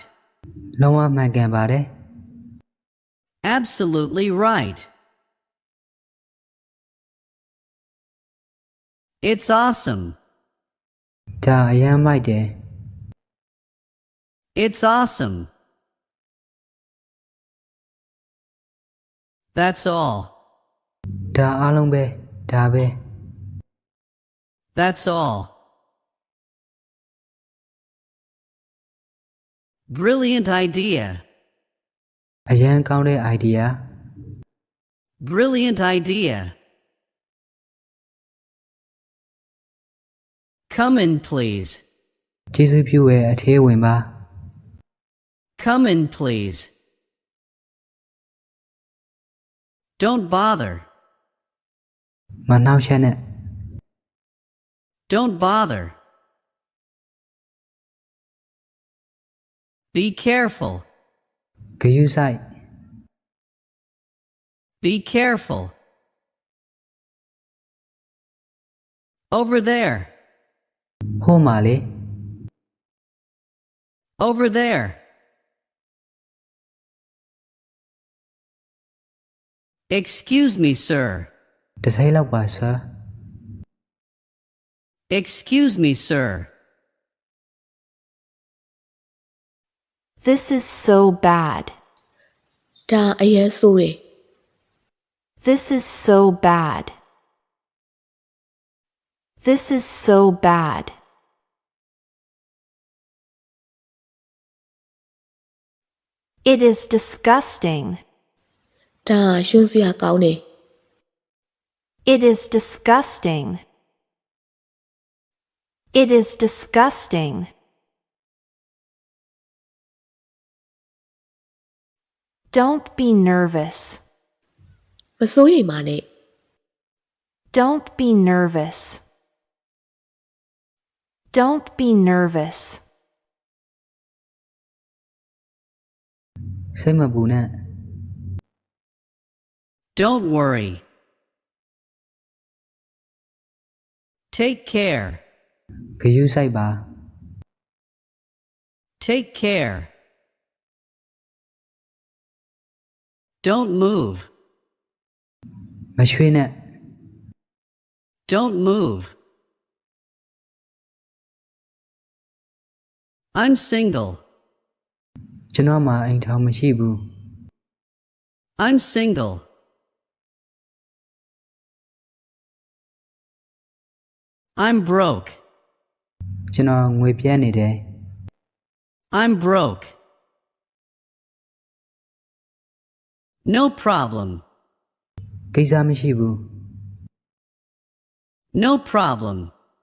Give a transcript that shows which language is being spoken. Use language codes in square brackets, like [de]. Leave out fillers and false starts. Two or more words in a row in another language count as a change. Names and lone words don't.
[my] လုံးဝမှန်ကန်ပါတယ် [en] Absolutely right. It's awesome. [my] ဒါအရန်မိုက်တယ် [en] It's awesome. That's all. [my] ဒါအားလုံးပဲဒါပဲ [en] That's all. Brilliant idea. [my] အရန်ကောင်းတဲ့ idea [en] Brilliant idea. Come in, please. [my] ကျေးဇူးပြုရဲ့အထေးဝင်ပါ [en] Come in, please. Don't bother. [my] မနှောက်ယှက်နဲ့ [en] Don't bother. Be careful. [my] ဂရုစိုက် [en] Be careful. Over there. [my] ဟိုမှာလေ [en] Over there. Excuse me, sir. [my] တစ်စိမ့်လောက်ပါ sir [en] Excuse me, sir. This is so bad. [my] ဒါအရင်ဆိုးတယ် [en] This is so bad. This is so bad. It is disgusting. [my] ဒါရှုံးစရာကောင်းတယ် [en] It is disgusting. It is disgusting. Don't be nervous. [my] မစိုးရိမ်ပါနဲ့ [en] Don't be nervous. Don't be nervous. [my] စိတ်မပူနဲ့ [en] Don't worry. Take care. [my] ဂရုစိုက်ပါ [en] Take care. Don't move. [my] မရွှေ့နဲ့ [en] Don't move. I'm single. [my] ကျွန်တော်မှာအိမ်ထောင်မရှိဘူး [en] I'm single. I'm broke. [my] ကျွန်တော်ငွေပြတ်နေတယ် [en] I'm broke. No problem. [my] ကိစ္စမရှိဘူး [en] No problem.